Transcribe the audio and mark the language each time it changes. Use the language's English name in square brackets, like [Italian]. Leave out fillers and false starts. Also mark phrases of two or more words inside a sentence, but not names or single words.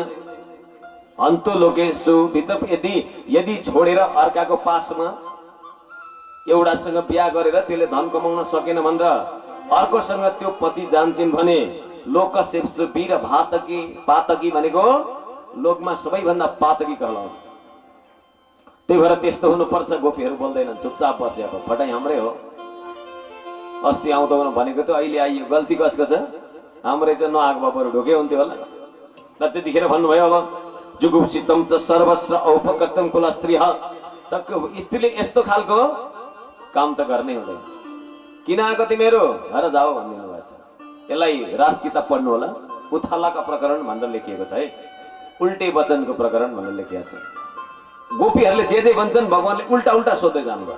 [Nepali] अन्तो लोकेशु भित्र यदि छोडेर अर्काको पासमा एउटासँग बिहा गरेर त्यसले धन कमाउन सकेन भनेर अर्कोसँग त्यो पति जान्छन् भने लोकसेप्सु वीर भातकी पातकी भनेको लोकमा सबैभन्दा पातकी कहलाउँछ। त्यही भएर त्यस्तो हुनुपर्छ। गोपीहरू बोल्दैनन्, चुपचाप बसे। अब फटाइ हाम्रै हो। अस्ति आउँदो भनेको त अहिले आइयो, गल्ती कसको छ? हाम्रै चाहिँ नआएको बरु ढोके हुन्थ्यो होला। र त्यतिखेर भन्नुभयो अब [Sanskrit] जुगुप्सितम च सर्वस्व औपकर्तम कुल स्त्री, [Nepali] स्त्रीले यस्तो खालको काम त गर्नै हुँदैन। किन आएको तिमीहरू घर जाओ भनिदिनु भएको छ। यसलाई राज किताब पढ्नु होला, उथालाका प्रकरण भनेर लेखिएको छ है, उल्टे वचनको प्रकरण भनेर लेखिएको छ। गोपीहरूले जे भन्छन् भगवानले उल्टा उल्टा सोध्दै जानुभयो।